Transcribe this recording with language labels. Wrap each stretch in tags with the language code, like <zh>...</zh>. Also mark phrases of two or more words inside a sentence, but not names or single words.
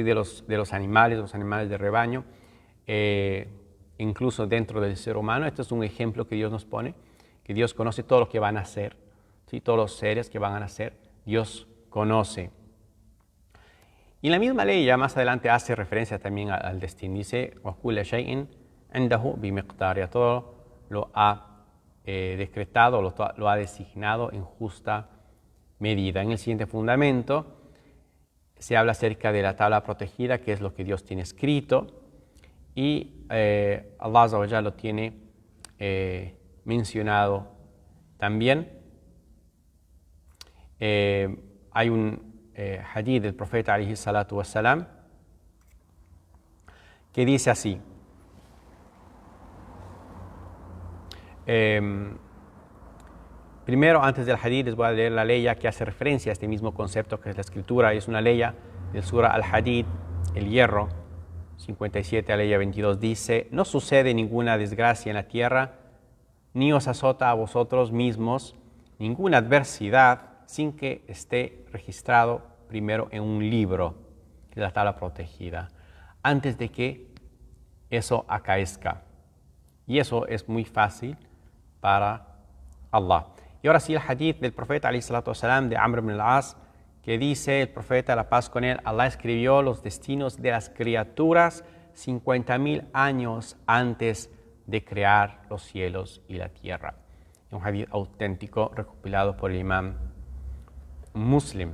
<es>de los animales de rebaño, incluso dentro del ser humano. Este es un ejemplo que Dios nos pone, que Dios conoce todo lo que van a nacer, ¿sí? Todos los seres que van a nacer, Dios conoce. Y en la misma ley ya más adelante hace referencia también al destino. Dice,</es> <ar>وَكُلَّ شَيْءٍ عِنْدَهُ بِمِقْدَارٍ.</ar> <es>Todo lo ha decretado, lo ha designado en justa medida. En el siguiente fundamento se habla acerca de la tabla protegida, que es lo que Dios tiene escrito, y</es> <ar>الله عز وجل</ar> <es>lo tiene mencionado También hay un hadith del profeta</es> <ar>عليه الصلاة والسلام</ar> <es>que dice así. Primero, antes del hadith, les voy a leer la leya que hace referencia a este mismo concepto que es la escritura. Es una leya del Surah Al-Hadid, el hierro, 57 a leya 22. Dice: no sucede ninguna desgracia en la tierra, ni os azota a vosotros mismos ninguna adversidad sin que esté registrado primero en un libro, que es la tabla protegida, antes de que eso acaezca. Y eso es muy fácil para Allah. Y ahora sí, el hadith del profeta</es> <ar>عليه الصلاة والسلام</ar> <es>de Amr ibn al-As, que dice el profeta, la paz con él: Allah escribió los destinos de las criaturas 50.000 años antes de crear los cielos y la tierra. Un hadith auténtico recopilado por el imam Muslim.</es>